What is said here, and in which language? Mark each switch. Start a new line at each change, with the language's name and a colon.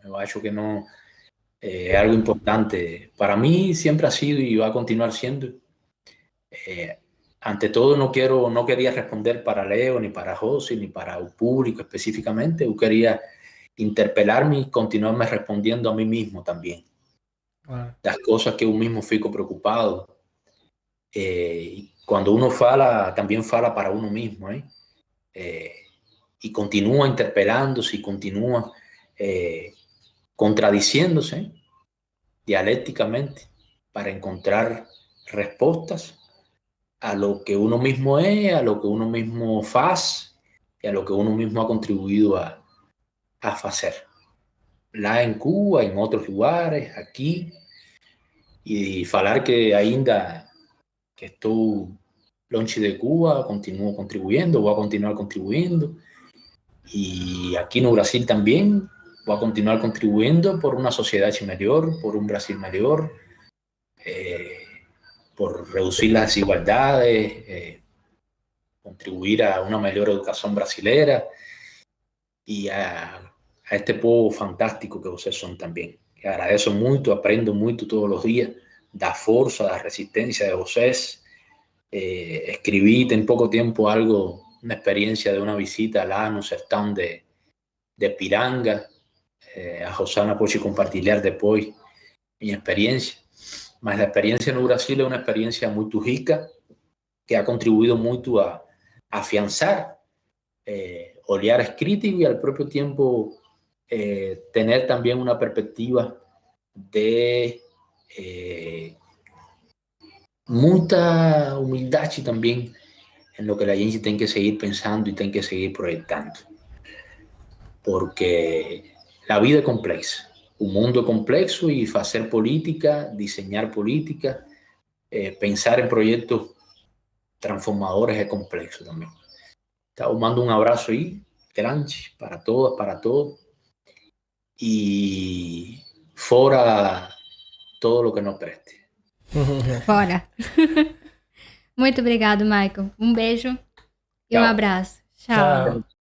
Portuguese: Eu acho que não é algo importante.
Spanish: Para mí siempre ha sido y va a continuar siendo. Ante todo, no quería responder para Leo, ni para José, ni para el público específicamente. Yo quería interpelarme y continuarme respondiendo a mí mismo también.
Portuguese: Das cosas que eu mesmo fico preocupado. Quando uno fala, também fala para uno mesmo, hein?
Spanish: E continua interpelando-se, e continua contradiciendo-se dialécticamente para encontrar respostas a lo que uno mismo es, a lo que uno mismo faz e a lo que uno mismo ha contribuído a fazer.
Portuguese: Lá em Cuba, em outros lugares, aqui, e falar que ainda que estou longe de Cuba,
Spanish: continuo contribuyendo, voy a continuar contribuyendo, y aquí no Brasil también voy a continuar contribuyendo por una sociedad mejor, por un Brasil mejor, por reducir las desigualdades, contribuir a una mejor educación brasilera y a este povo fantástico que vocês son también.
Portuguese: Agradeço muito, aprendo muito todos os dias da força, da resistência de vocês. Escrevi tem pouco tempo algo, uma experiência de uma visita lá no sertão de Piranga. A Rosana pode compartilhar depois minha experiência. Mas a experiência no Brasil é uma experiência muito rica, que ha contribuído muito a afiançar olhares críticos e ao próprio tempo
Spanish: tener también una perspectiva de mucha humildad también en lo que la gente tiene que seguir pensando y tiene que seguir proyectando. Porque la vida es compleja, un mundo es complejo y hacer política, diseñar política, pensar en proyectos transformadores es complejo también. Te mando un abrazo ahí, grande, para todas, para todos.
Portuguese: E fora todo o que não preste. Fora. Muito obrigado, Michael. Um beijo e um abraço. Tchau.